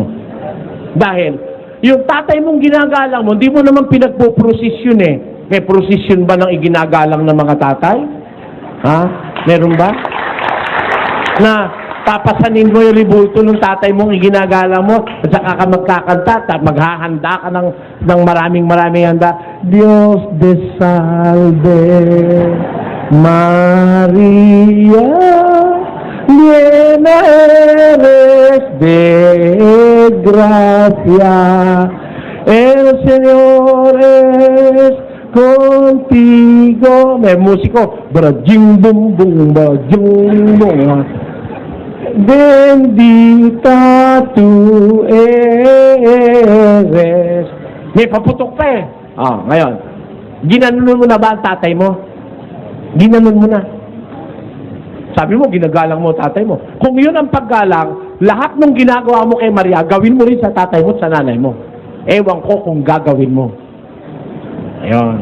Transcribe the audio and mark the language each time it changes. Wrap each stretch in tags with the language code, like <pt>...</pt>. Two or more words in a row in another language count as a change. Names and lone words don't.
<tl>Dahil, yung tatay mong ginagalang mo, hindi mo naman pinagpo-prosesyon May prosesyon ba ng iginagalang ng mga tatay? Ha? Meron ba? Na papasanin mo yung ribulto ng tatay mong iginagalang mo at saka ka magkakanta at maghahanda ka ng maraming handa.</tl> <es>Dios de salve Maria, llena eres de gracia, el Señor es contigo.</es> <tl>May musiko, brajing bum bum, brajing bum.</tl> <es>Bendita tu eres.</es> <tl>May paputok pa ngayon. Ginanon mo na ba ang tatay mo? Ginanon mo na. Sabi mo, ginagalang mo tatay mo. Kung yun ang paggalang, lahat ng ginagawa mo kay Maria, gawin mo rin sa tatay mo at sa nanay mo. Ewan ko kung gagawin mo. Ayun.</tl>